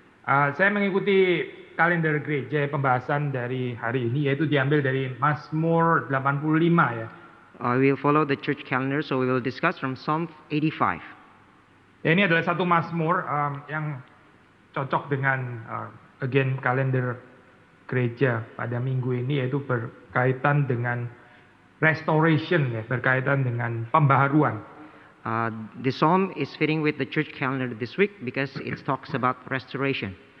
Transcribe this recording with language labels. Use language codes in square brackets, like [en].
[id] Saya mengikuti kalender gereja pembahasan dari hari ini, yaitu diambil dari Mazmur 85 ya. [en] We will follow the church calendar, so we will discuss from Psalm 85. [id] Ya, ini adalah satu Mazmur yang cocok dengan kalender gereja pada minggu ini, yaitu berkaitan dengan restoration ya, berkaitan dengan pembaharuan. [en] The psalm is fitting with the church calendar this week because it talks about restoration.